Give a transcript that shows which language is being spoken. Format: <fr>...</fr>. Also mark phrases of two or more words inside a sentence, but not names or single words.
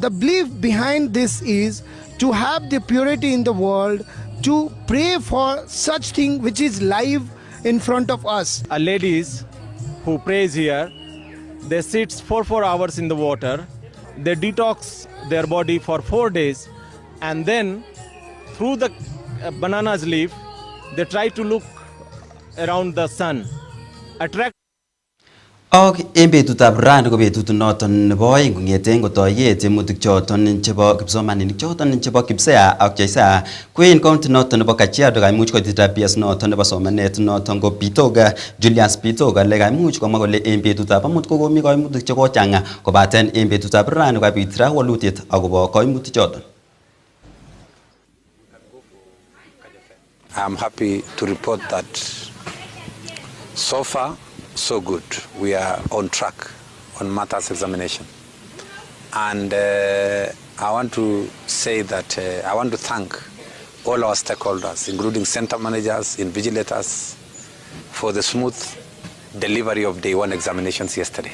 <en>The belief behind this is to have the purity in the world, to pray for such thing which is live in front of us. Ladies who prays here, they sit for 4 hours in the water, they detox their body for 4 days, and then through the banana's leaf, they try to look around the sun, attract.</en> <kln>Ok, en betutab rani ko betut noton nebo oeng kong'eten kotoiyet tiemutik choton chebo kipsomaninik choton chebo Kipsea ak Chesea ko en county noton nebo Kajiado kaimuch koitita PS noton nebo somanet noton ko Bitoga Julius Bitoga le kaimuch komwa kole en betutab amut ko komi kaimutik chekochang'a kobaten en betutab rani kokabit ra walutiet akobo kaimutik choton.</kln> <en>I'm happy to report that so far so good. We are on track on matters examination. And I want to say that I want to thank all our stakeholders, including center managers, invigilators, for the smooth delivery of day 1 examinations yesterday.</en>